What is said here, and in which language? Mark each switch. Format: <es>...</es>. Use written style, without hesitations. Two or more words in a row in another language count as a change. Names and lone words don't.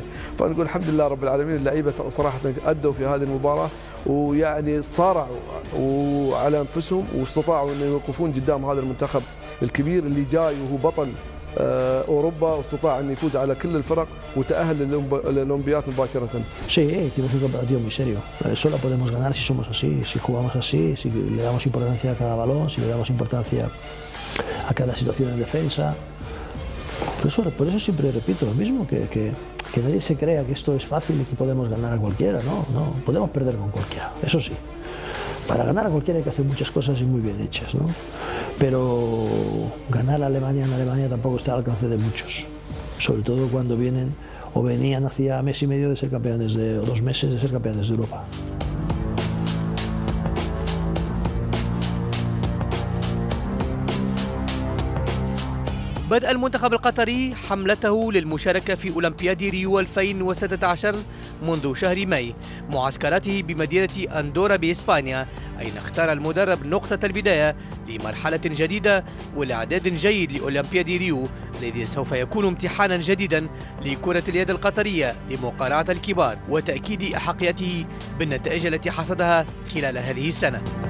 <ar>فنقول الحمد لله رب العالمين، اللعيبة صراحة أدوا في هذه المباراة، ويعني صارعوا وعلى أنفسهم واستطاعوا أن يوقفون قدام هذا المنتخب الكبير اللي جاي وهو بطل أوروبا، واستطاع أن يفوز على كل الفرق وتأهل للأولمبياد مباشرة.</ar> <es>Sí, hicimos un partido muy serio. Solo podemos ganar si somos así, si jugamos así, si le damos importancia a cada balón, si le damos importancia a cada situación en defensa. Por eso siempre repito lo mismo, que nadie se crea que esto es fácil y que podemos ganar a cualquiera. No, podemos perder con cualquiera, eso sí. Para ganar a cualquiera hay que hacer muchas cosas y muy bien hechas, ¿no? Pero ganar a Alemania en Alemania tampoco está al alcance de muchos, sobre todo cuando vienen o venían hacía mes y medio de ser campeones o 2 meses de ser campeones de Europa.</es> <ar>بدأ المنتخب القطري حملته للمشاركة في أولمبياد ريو 2016 منذ شهر ماي، معسكراته بمدينة أندورا بإسبانيا، أين اختار المدرب نقطة البداية لمرحلة جديدة والإعداد جيد لأولمبياد ريو الذي سوف يكون امتحانا جديدا لكرة اليد القطرية لمقارعة الكبار وتأكيد أحقيته بالنتائج التي حصدها خلال هذه السنة.</ar>